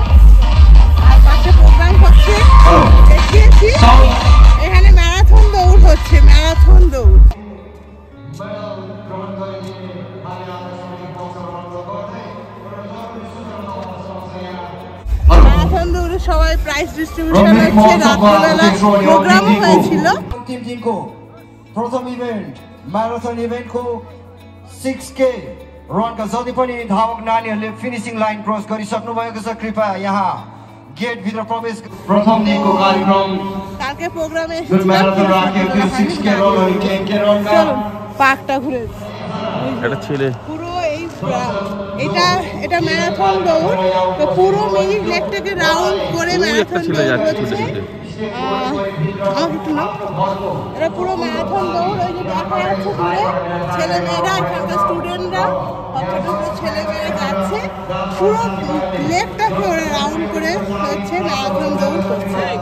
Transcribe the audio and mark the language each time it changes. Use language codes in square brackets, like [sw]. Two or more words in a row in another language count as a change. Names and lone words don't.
[bn] আর পাশে প্রোগ্রাম হচ্ছে, দেখিয়েছি এখানে ম্যারাথন দৌড় হচ্ছে, ম্যারাথন দৌড়। ম্যারাথন দৌড়ে সবাই [en] prize distribution [bn] হচ্ছে, রাতবেলা প্রোগ্রামও হয়েছিল। [ne] अन्तिम दिनको प्रथम इभेन्ट म्याराथन इभेन्टको 6K रनका जति पनि धावक नानीहरूले [en] finishing line cross [ne] गरिसक्नु भएको छ। कृपया यहाँ गेट भित्र प्रवेश। प्रथम दिनको कार्यक्रम [bn] কালকে প্রোগ্রামে [ne] जुन म्याराथन राखेको थियो 6K रनहरू के रनका [bn] পার্কটা ঘুরে এটা ছেলে পুরো এটা ম্যারাথন দৌড়। তো পুরো মিরিক লেকটাকে রাউন্ড করে ম্যারাথন দৌড় হচ্ছে। এটা পুরো ম্যারাথন দৌড়, ওই যে দেখা যাচ্ছে দূরে ছেলেমেয়েরা, এখানকার স্টুডেন্টরা, ছোট ছেলেমেয়েরা যাচ্ছে, পুরো লেকটাকে ওরা রাউন্ড করে হচ্ছে ম্যারাথন দৌড় করছে।